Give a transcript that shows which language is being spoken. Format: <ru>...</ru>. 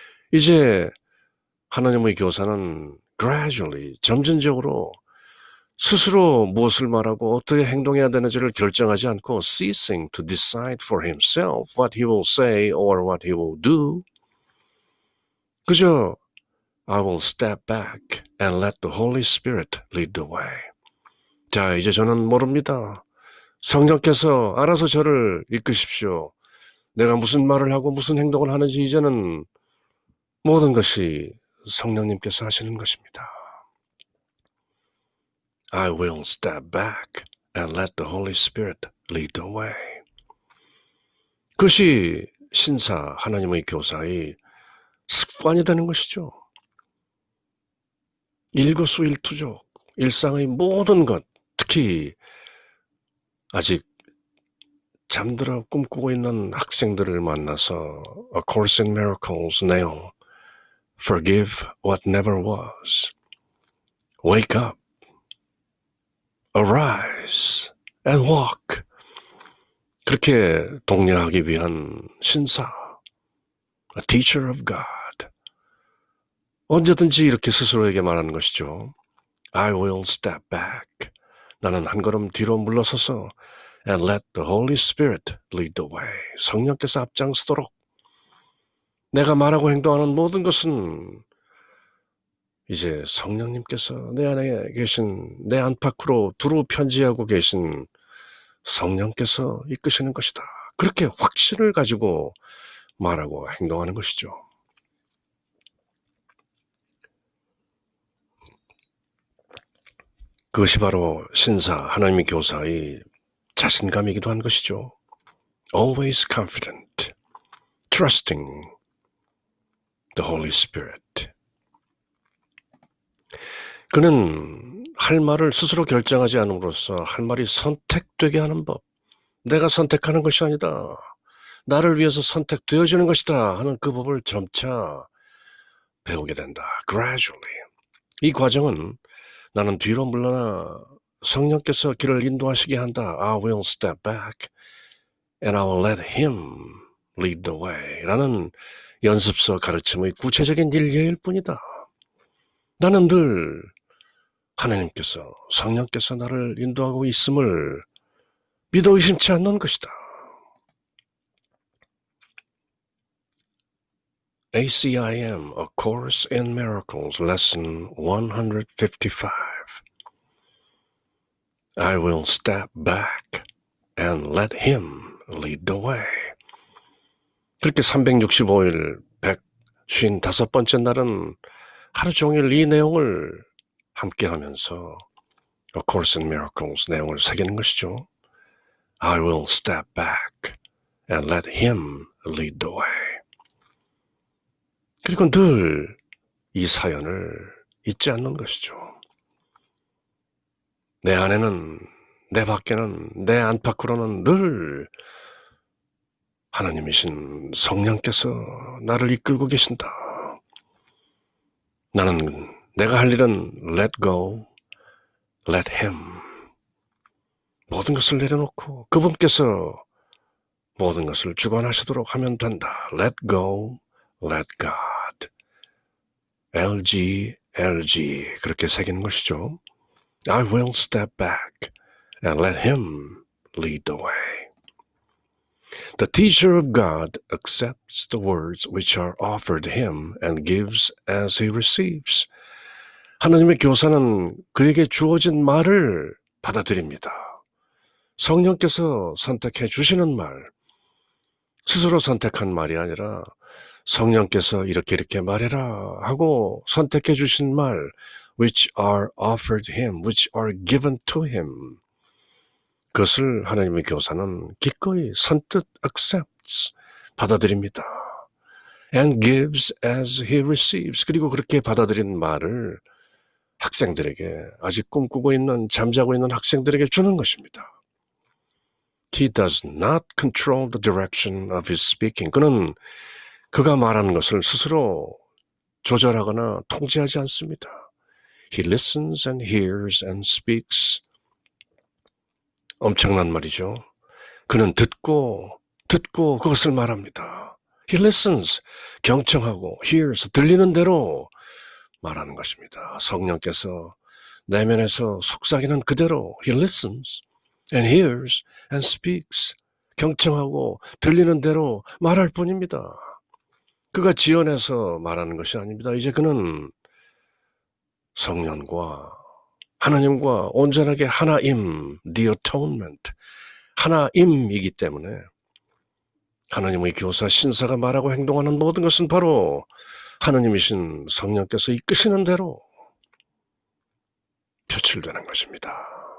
<ko>이제 하나님의 교사는</ko> <en>gradually,</en> <ko>점진적으로 스스로 무엇을 말하고 어떻게 행동해야 되는지를 결정하지 않고</ko> <en>ceasing to decide for himself what he will say or what he will do.</en> <ko>그저</ko> <en>I will step back and let the Holy Spirit lead the way.</en> <ko>자, 이제 저는 모릅니다. 성령께서 알아서 저를 이끄십시오. 내가 무슨 말을 하고 무슨 행동을 하는지 이제는 모든 것이 성령님께서 하시는 것입니다.</ko> <en>I will step back and let the Holy Spirit lead the way.</en> <ko>그것이 신사, 하나님의 교사의 습관이 되는 것이죠. 일거수일투족, 일상의 모든 것, 특히 아직 잠들어 꿈꾸고 있는 학생들을 만나서 A Course in Miracles 내용</ko> <en>Forgive what never was. Wake up. Arise and walk.</en> <ko>그렇게 독려하기 위한 신사,</ko> <en>a teacher of God.</en> <ko>언제든지 이렇게 스스로에게 말하는 것이죠.</ko> <en>I will step back.</en> <ko>나는 한 걸음 뒤로 물러서서</ko> <en>and let the Holy Spirit lead the way.</en> <ko>성령께서 앞장서도록 내가 말하고 행동하는 모든 것은 이제 성령님께서 내 안에 계신 내 안팎으로 두루 편지하고 계신 성령께서 이끄시는 것이다. 그렇게 확신을 가지고 말하고 행동하는 것이죠. 그것이 바로 신사, 하나님의 교사의 자신감이기도 한 것이죠.</ko> <en>Always confident, trusting the Holy Spirit.</en> <ko>그는 할 말을 스스로 결정하지 않음으로써 할 말이 선택되게 하는 법. 내가 선택하는 것이 아니다. 나를 위해서 선택되어지는 것이다 하는 그 법을 점차 배우게 된다.</ko> <en>Gradually.</en> <ko>이 과정은 나는 뒤로 물러나 성령께서 길을 인도하시게 한다.</ko> <en>I will step back and I will let him lead the way</en> <ko>라는 연습서 가르침의 구체적인 일례일 뿐이다. 나는 늘 하나님께서, 성령께서 나를 인도하고 있음을 믿어 의심치 않는 것이다.</ko> <en>ACIM, A Course in Miracles, Lesson 155. I will step back and let him lead the way.</en> <ko>그렇게 365일 155번째 날은 하루 종일 이 내용을 함께 하면서 A Course in Miracles 내용을 새기는 것이죠.</ko> <en>I will step back and let him lead the way.</en> <ko>그리고 늘 이 사연을 잊지 않는 것이죠. 내 안에는, 내 밖에는, 내 안팎으로는 늘 하나님이신 성령께서 나를 이끌고 계신다. 나는 내가 할 일은</ko> <en>let go, let him.</en> <ko>모든 것을 내려놓고 그분께서 모든 것을 주관하시도록 하면 된다.</ko> <en>Let go, let God.</en> <ko>LG, LG 그렇게 새기는 것이죠.</ko> <en>I will step back and let him lead the way. The teacher of God accepts the words which are offered him and gives as he receives.</en> <ko>하나님의 교사는 그에게 주어진 말을 받아들입니다. 성령께서 선택해 주시는 말, 스스로 선택한 말이 아니라 성령께서 이렇게 말해라 하고 선택해 주신 말,</ko> <en>which are offered him, which are given to him.</en> <ko>그것을 하나님의 교사는 기꺼이 선뜻</ko> <en>accepts,</en> <ko>받아들입니다.</ko> <en>And gives as he receives.</en> <ko>그리고 그렇게 받아들인 말을 학생들에게, 아직 꿈꾸고 있는, 잠자고 있는 학생들에게 주는 것입니다.</ko> <en>He does not control the direction of his speaking.</en> <ko>그는 그가 말하는 것을 스스로 조절하거나 통제하지 않습니다.</ko> <en>He listens and hears and speaks.</en> <ko>엄청난 말이죠. 그는 듣고 그것을 말합니다.</ko> <en>He listens,</en> <ko>경청하고</ko> <en>hears,</en> <ko>들리는 대로 말하는 것입니다. 성령께서 내면에서 속삭이는 그대로</ko> <en>He listens and hears and speaks.</en> <ko>경청하고 들리는 대로 말할 뿐입니다. 그가 지어내서 말하는 것이 아닙니다. 이제 그는 성령과 하나님과 온전하게 하나임, the atonement, 하나임이기 때문에 하나님의 교사, 신사가 말하고 행동하는 모든 것은 바로 하나님이신 성령께서 이끄시는 대로 표출되는 것입니다.</ko>